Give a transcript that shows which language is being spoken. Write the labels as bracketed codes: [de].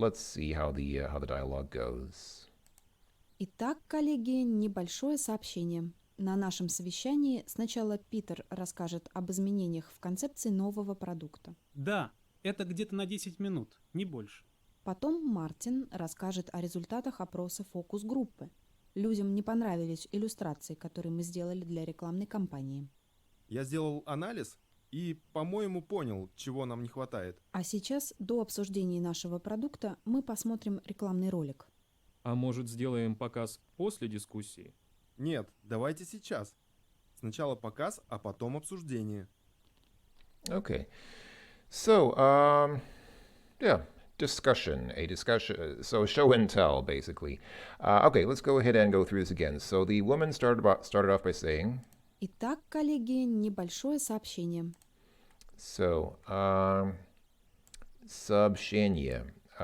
[en] Let's see how the dialogue goes. [ru] Итак, коллеги, небольшое сообщение. На нашем совещании сначала Питер расскажет об изменениях в концепции нового продукта. Да, это где-то на 10 минут, не больше. Потом Мартин расскажет о результатах опроса фокус-группы. Людям не понравились иллюстрации, которые мы сделали для рекламной кампании. Я сделал анализ и, по-моему, понял, чего нам не хватает. А сейчас, до обсуждения нашего продукта, мы посмотрим рекламный ролик. А может, сделаем показ после дискуссии? Нет, давайте сейчас. Сначала показ, а потом обсуждение. [en] Okay. So, yeah, discussion, a discussion. So show and tell, basically. Okay, let's go ahead and go through this again. So the woman started off by saying. [ru] Итак, коллеги, небольшое сообщение. [en] So, сообщение.